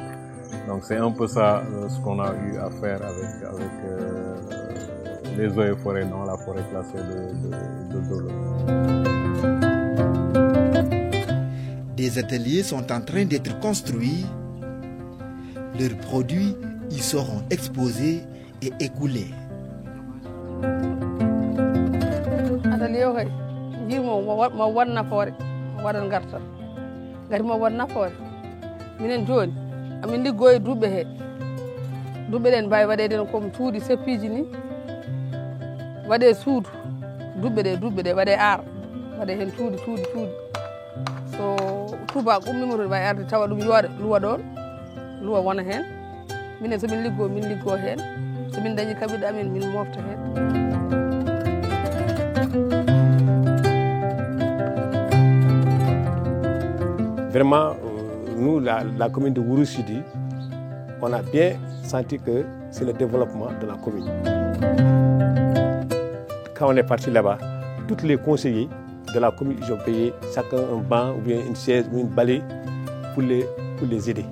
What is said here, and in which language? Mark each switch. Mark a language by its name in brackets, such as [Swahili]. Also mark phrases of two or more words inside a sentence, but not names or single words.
[French] Donc c'est un peu ça ce qu'on a eu à faire avec les eaux et forêts dans la forêt classée de Dolol. Des ateliers sont en train d'être construits. Leurs produits y seront exposés et écoulés. [Fula] Atelier o kay jimo ma wan nafoore waɗan gartal gati ma wan nafoore minen joni amin liggo e duuɓe he duuɓe ɗen mbawi waɗeden comme cuuɗi seppiji ni waɗe suudu duuɓe ɗe waɗe aar waɗe hen cuuɗi so tubak ummima to wawi arde tawa ɗum yooɗa luwa ɗon luwa wona hen minen somin liggo min liggo hen somin dañi kaɓiɗe amin min mofta hen. [French] Vraiment, nous, la commune de Wuro Sidi, on a bien senti que c'est le développement de la commune. Quand on est parti là-bas, tous les conseillers de la commune, ils ont payé chacun un banc ou bien une chaise ou une balai pour les aider.